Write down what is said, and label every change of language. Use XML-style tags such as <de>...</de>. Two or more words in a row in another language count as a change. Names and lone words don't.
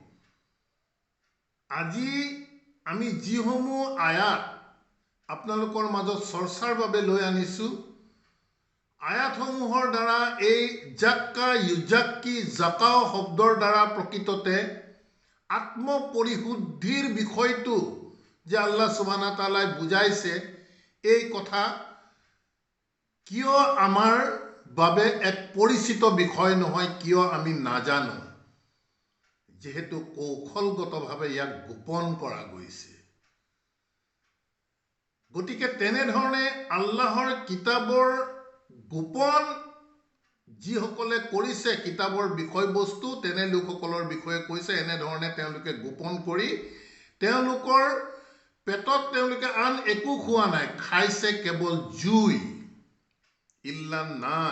<as>আজি আমি যিসমূহ আয়াত আপোনালোকৰ মাজত চৰ্চাৰ বাবে লৈ আনিছোঁ, আয়াতসমূহৰ দ্বাৰা এই</as> <ar>زكى يزكي زكوا</ar> <as>শব্দৰ দ্বাৰা প্ৰকৃততে আত্মপৰিশুদ্ধিৰ বিষয়টো যে</as> <ar>الله سبحانه وتعالى</ar> <as>বুজাইছে, এই কথা কিয় আমাৰ বাবে এক পৰিচিত বিষয় নহয়, কিয় আমি নাজানো, যেহেতু কৌশলগতভাৱে ইয়াক গোপন কৰা গৈছে। গতিকে তেনেধৰণে আল্লাহৰ কিতাপৰ গোপন যিসকলে কৰিছে কিতাপৰ বিষয়বস্তু, তেনে লোকসকলৰ বিষয়ে কৈছে, এনেধৰণে তেওঁলোকে গোপন কৰি তেওঁলোকৰ পেটত তেওঁলোকে আন একো খোৱা নাই, খাইছে কেৱল জুই,</as> <ar>إلا نار.</ar>